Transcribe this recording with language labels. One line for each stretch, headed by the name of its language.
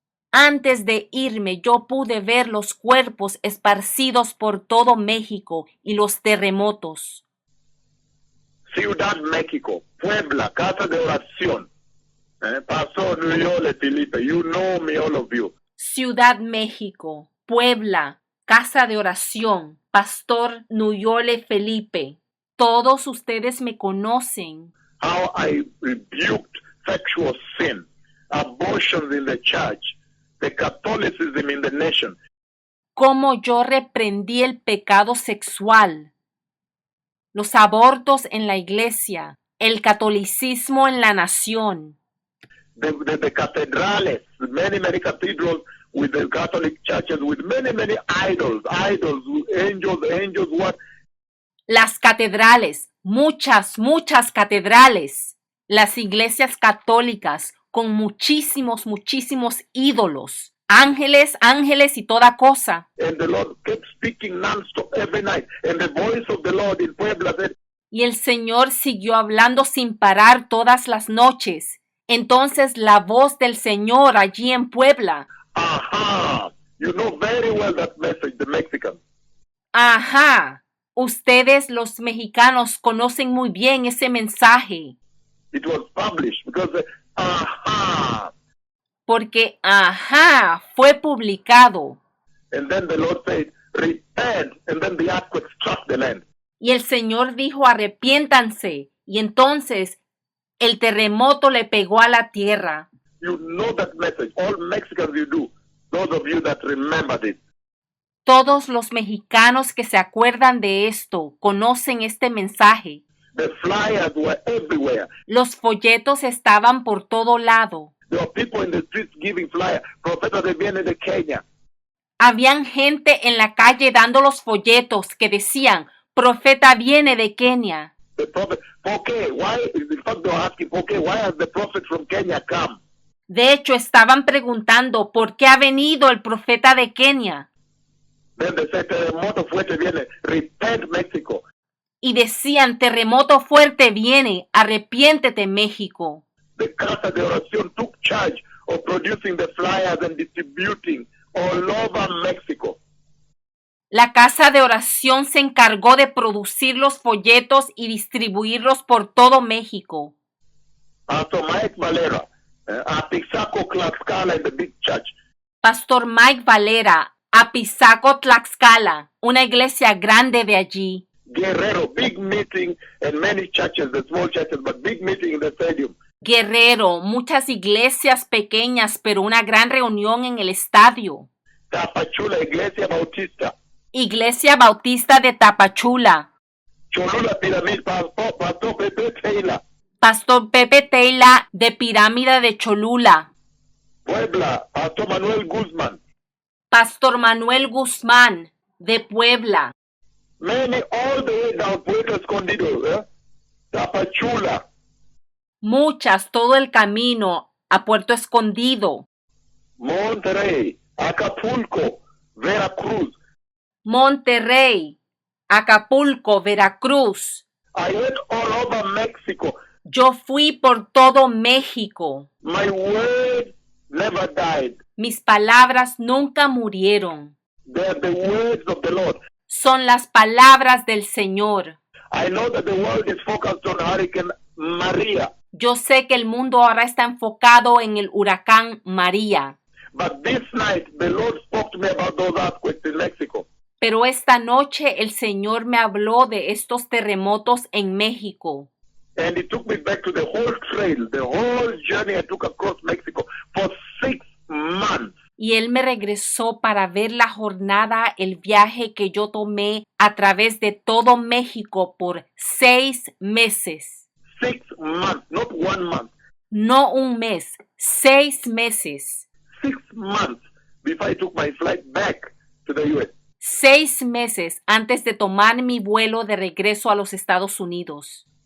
Spanish: Antes de irme, yo pude ver los cuerpos esparcidos por todo México y los terremotos. Ciudad México, Puebla, Casa de Oración.
English: Pastor Nuyole Felipe, you know me, all of you.
Spanish: Ciudad México, Puebla, Casa de Oración, Pastor Nuyole Felipe. Todos ustedes me conocen.
English: How I rebuked sexual sin, abortions in the church, the Catholicism in the nation.
Spanish: Cómo yo reprendí el pecado sexual, los abortos en la iglesia, el catolicismo en la nación.
English: The cathedrales, many cathedrals with the Catholic churches, with many idols, angels, what?
Spanish: Las catedrales, muchas catedrales. Las iglesias católicas con muchísimos ídolos. Ángeles y toda cosa.
English: And the Lord kept speaking non-stop every night. And the voice of the Lord in Puebla said,
Spanish: y el Señor siguió hablando sin parar todas las noches. Entonces la voz del Señor allí en Puebla.
English: aha, you know very well that message, the Mexicans.
Spanish: Ajá, ustedes los mexicanos conocen muy bien ese mensaje.
English: It was published because, aha.
Spanish: Porque, ajá, fue publicado.
English: And then the Lord said, repent, and then the earthquake struck the land.
Spanish: Y el Señor dijo, arrepiéntanse. Y entonces el terremoto le pegó a la tierra.
English: You know that message. All Mexicans you do. Those of you that remember this.
Spanish: Todos los mexicanos que se acuerdan de esto conocen este mensaje.
English: The flyers were everywhere.
Spanish: Los folletos estaban por todo lado.
English: There were people in the streets giving flyers.
Spanish: Profeta de viene de Kenia. Habían gente en la calle dando los folletos que decían, profeta viene de Kenia.
English: The prophet, okay, why, in fact they were asking, okay, why has the prophet from Kenya come?
Spanish: De hecho, estaban preguntando, ¿por qué ha venido el profeta de Kenia?
English: Then they said,
Spanish: terremoto fuerte viene,
English: repent Mexico.
Spanish: Y decían, terremoto fuerte viene, arrepiéntete México.
English: The Casa de Oración took charge of producing the flyers and distributing all over Mexico.
Spanish: La casa de oración se encargó de producir los folletos y distribuirlos por todo México.
English: Pastor Mike Valera, Apizaco, Tlaxcala in the big church.
Spanish: Pastor Mike Valera, Apizaco, Tlaxcala, una iglesia grande de allí.
English: Guerrero, big meeting in many churches, the small churches, but big meeting in the stadium.
Spanish: Guerrero, muchas iglesias pequeñas, pero una gran reunión en el estadio. Tapachula, Iglesia Bautista. Iglesia Bautista de Tapachula.
English: Cholula Piramid, Pastor Pepe Taylor.
Spanish: Pastor Pepe Taylor de Pirámide de Cholula.
English: Puebla, Pastor Manuel Guzman.
Spanish: Pastor Manuel Guzmán de Puebla.
English: Many all the way down Puerto Escondido, Tapachula.
Spanish: Muchas, todo el camino a Puerto Escondido.
English: Monterrey, Acapulco, Veracruz.
Spanish: Monterrey, Acapulco, Veracruz.
English: I went all over Mexico.
Spanish: Yo fui por todo México.
English: My word never died.
Spanish: Mis palabras nunca murieron.
English: They are the words of the Lord.
Spanish: Son las palabras del Señor.
English: I know that the world is focused on Hurricane Maria.
Spanish: Yo sé que el mundo ahora está enfocado en el huracán María.
English: But this night, the Lord spoke to me about those earthquakes in Mexico.
Spanish: Pero esta noche el Señor me habló de estos terremotos en México.
English: And He took me back to the whole trail, the whole journey I took across Mexico for 6 months.
Spanish: Y Él me regresó para ver la jornada, el viaje que yo tomé a través de todo México por 6 meses.
English: 6 months, not 1 month.
Spanish: No un mes, 6 meses.
English: 6 months before I took my flight back to the U.S.
Spanish: 6 meses antes de tomar mi vuelo de regreso a los Estados Unidos.